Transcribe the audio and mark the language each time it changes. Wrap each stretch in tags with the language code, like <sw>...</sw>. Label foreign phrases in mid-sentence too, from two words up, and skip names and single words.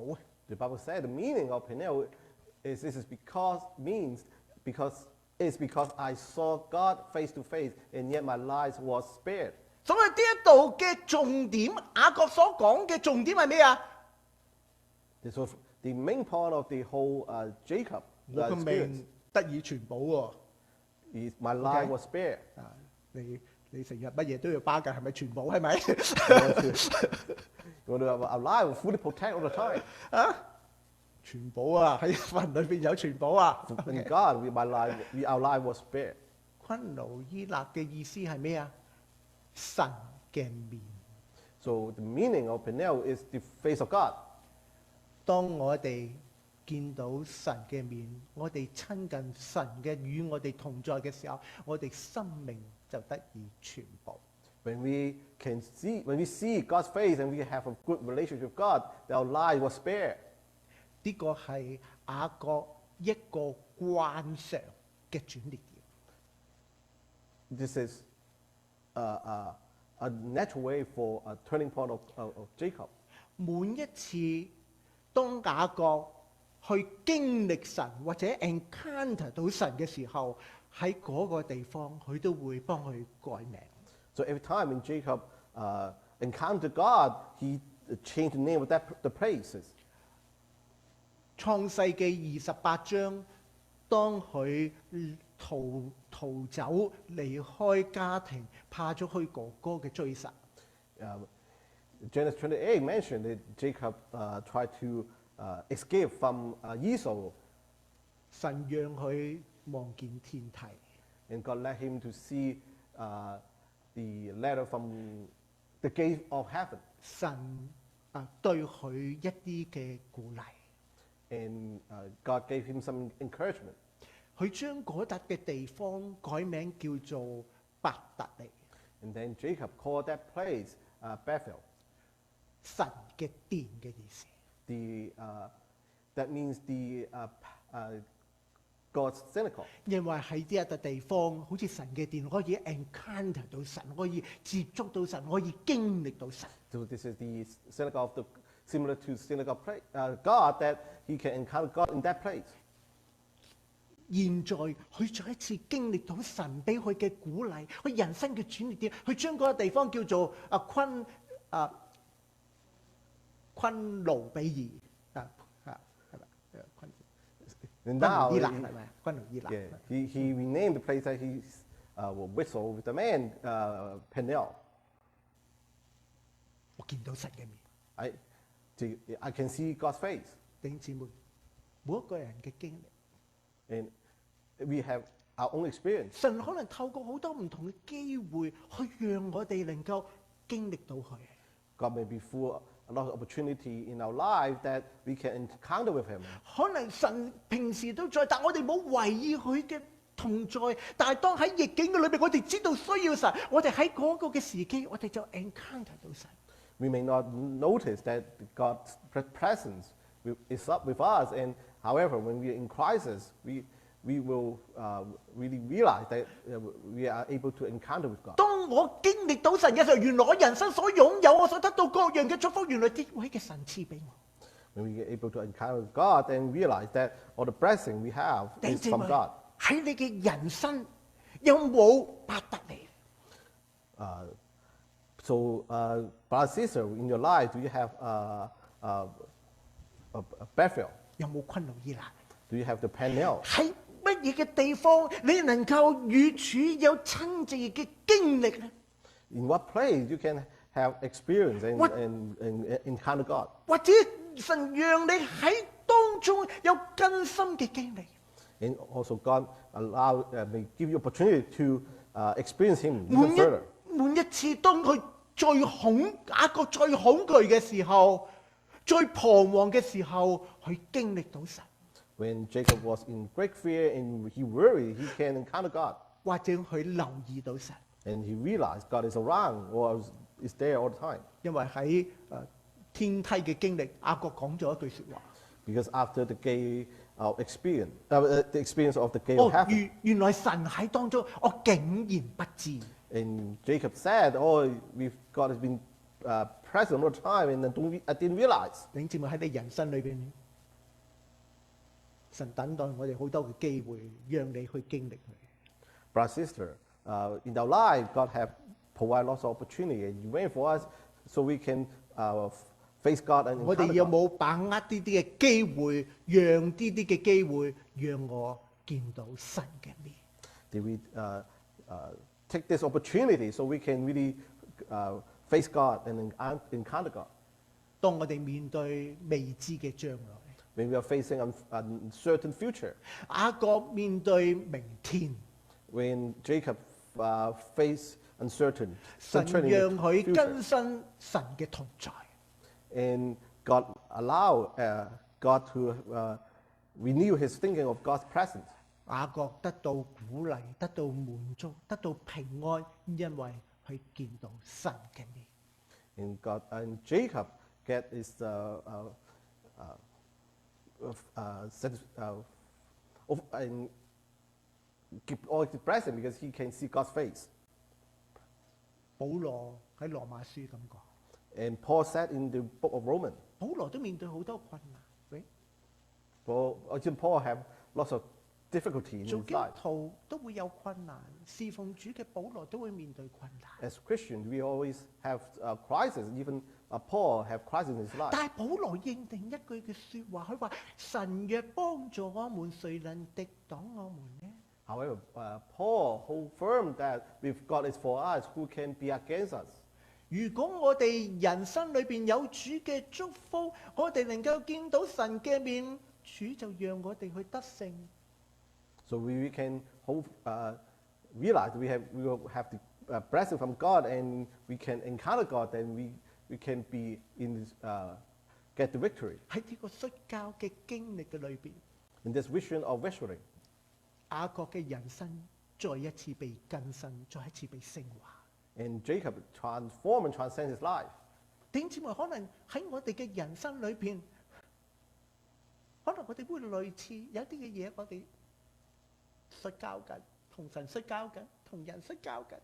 <en>The Bible said the meaning of Peniel is because I saw God face to face, and yet my life was spared.</en> <yue>所以呢一度嘅重點，雅各所講嘅重點係咩啊？</yue> <en>So the main point of the whole Jacob</en> <yue>我嘅命得以全保喎。</yue> <en>is my life was spared.</en> <yue>你成日乜嘢都要巴㗎，係咪全保係咪？</yue> <en>You want to have our life fully protect all the time.</en> <yue>全保啊！喺神裏邊有全保啊</yue> <en>In God, our life was spared.</en> <yue>昆奴伊勒嘅意思係咩啊？神嘅面。</yue> <en>So the meaning of Peniel is the face of God.</en> <yue>當我哋見到神嘅面，我哋親近神嘅與我哋同在嘅時候，我哋生命就得以全保。</yue> <en>When we see God's face and we have a good relationship with God, our life was spared.</en> <yue>呢個係雅各一個慣常嘅轉捩點。</yue> <en>This is a natural way for a turning point of Jacob.</en> <yue>每一次當雅各去經歷神或者 encounter 到神嘅時候，喺嗰個地方佢都會幫佢改名。</yue> <en>So every time when Jacob encountered God, he changed the name of the places.</en> <yue>創世記28章，當佢逃走離開家庭，怕咗去哥哥嘅追殺。</yue> <en>Genesis 28 mentioned that Jacob tried to escape from Esau.</en> <yue>神讓佢望見天梯。</yue> <en>And God led him to see the ladder from the gate of heaven.</en> <yue>神對佢一啲嘅鼓勵，</yue> <en>And God gave him some encouragement.</en> <yue>佢將嗰笪嘅地方改名叫做伯特利，</yue> <en>And then Jacob called that place Bethel.</en> <yue>神嘅殿嘅意思。</yue> <en>That means God's synagogue.</en> <yue>因為喺呢一笪地方，好似神嘅殿，可以 encounter 到神，可以接觸到神，可以經歷到神。</yue> <en>So this is the synagogue similar to synagogue God, that he can encounter God in that place.</en> <yue>現在佢再一次經歷到神俾佢嘅鼓勵，佢人生嘅轉捩點，佢將嗰個地方叫做昆奴比爾係咪？昆</yue> <en>And now,</en> <yue>奴伊納係咪？昆奴伊納。</yue> <en>yeah, he renamed the place that he will whistle with the man Peniel.</en> <yue>我見到神嘅面，</yue> <en>I can see God's face.</en> <yue>弟兄姊妹，每一個人嘅經歷。</yue> <en>And we have our own experience.</en> <yue>神可能透過好多唔同嘅機會，去讓我哋能夠經歷到佢。</yue> <en>God may be full a lot of opportunity in our life that we can encounter with him.</en> <yue>可能神平時都在，但我哋冇懷疑佢嘅同在。但係當喺逆境嘅裏邊，我哋知道需要神，我哋喺嗰個嘅時機，我哋就 encounter 到神。</yue> <en>We may not notice that God's presence is up with us, and however, when we are in crisis, we will really realize that we are able to encounter with God.</en> <yue>當我經歷到神嘅時候，原來我人生所擁有，我所得到各樣嘅祝福，原來呢位嘅神賜俾我。</yue> <en>When we are able to encounter with God, then realize that all the blessing we have</en> <yue>弟兄</yue> <en>is</en> <yue>姊</yue> <en>from</en> <yue>妹</yue> <en>God.</en> <yue>喺你嘅人生有冇伯特利？</yue> <en>So, brother, sister, in your life, do you have a Bethel?</en> <yue>有冇昆奴伊納？</yue> <en>Do you have the Peniel?</en> <yue>喺乜嘢嘅地方你能夠與主有親自嘅經歷咧？</yue> <en>In what place you can have experience What- and encounter God?</en> <yue>或者神讓你喺當中有更深嘅經歷？</yue> <en>And also God may give you opportunity to experience Him even further.</en> <yue>每一次當佢雅各最恐懼嘅時候，最彷徨嘅時候，佢經歷到神，</yue> <en>When Jacob was in great fear and he worried, he can encounter God.</en> <yue>或者佢留意到神，</yue> <en>And he realized God is around or is there all the time.</en> <yue>因為喺天梯嘅經歷，雅各講咗一句説話。</yue> <en>Because after the experience of the gate of heaven,</en> <yue>原來神喺當中，我竟然不知。</yue> <en>and Jacob said, "Oh, God has been present all the time, and I didn't realize."</en> <yue>弟兄姊妹喺你人生裏邊，神等待我哋好多嘅機會，讓你去經歷佢。</yue> <en>Brother, sister, in our life, God have provided lots of opportunity and wait for us so we can face God and</en> <yue>我哋</yue> <en>encounter</en> <yue>有</yue> <en>God.</en> <yue>冇把握呢啲嘅機會，讓呢啲嘅機會，讓我見到神嘅面？</yue> <en>Did we take this opportunity so we can really face God and encounter God?</en> <yue>當我哋面對未知嘅將來，</yue> <en>When we are facing an uncertain future,</en> <yue>雅各面對明天，</yue> <en>when Jacob faced uncertain</en> <yue>神</yue> <en>concerning</en> <yue>讓</yue> <en>the</en> <yue>佢</yue> <en>future,</en> <yue>更新神嘅同在。</yue> <en>and God allowed God to renew his thinking of God's presence.</en> <yue>雅各得到鼓勵，得到滿足，得到平安，因為佢見到神嘅面。</yue> <en>And Jacob get his and keep all his present because he can see God's face.</en> <yue>保羅喺羅馬書咁講，</yue> <en>And Paul said in the book of Romans,</en> <yue>保羅都面對好多困難。喂，</yue> <en>Paul have lots of difficulty in</en> <yue>做</yue> <en>his</en> <yue>基督</yue> <en>life.</en> <yue>徒都會有困難，侍奉主嘅保羅都會面對困難。</yue> <en>As Christians, we always have crisis. Even Paul have crisis in his life.</en> <yue>但係保羅認定一句嘅説話，佢話：神若幫助我們，誰能敵擋我們呢？</yue> <en>However, Paul hold firm that if God is for us, who can be against us?</en> <yue>如果我哋人生裏邊有主嘅祝福，我哋能夠見到神嘅面，主就讓我哋去得勝。</yue> <en>So we can realize we will have the blessing from God and we can encounter God, then we can be get the victory.</en> <yue>喺呢個摔跤嘅經歷嘅裏邊，</yue> <en>In this vision of wrestling,</en> <yue>雅各嘅人生再一次被更新，再一次被升華。</yue> <en>and Jacob transform and transcend his life.</en> <yue>弟兄姊妹，可能喺我哋嘅人生裏邊，可能我哋會類似有啲嘅嘢，我哋摔跤緊，同神摔跤緊，同人摔跤緊。</yue>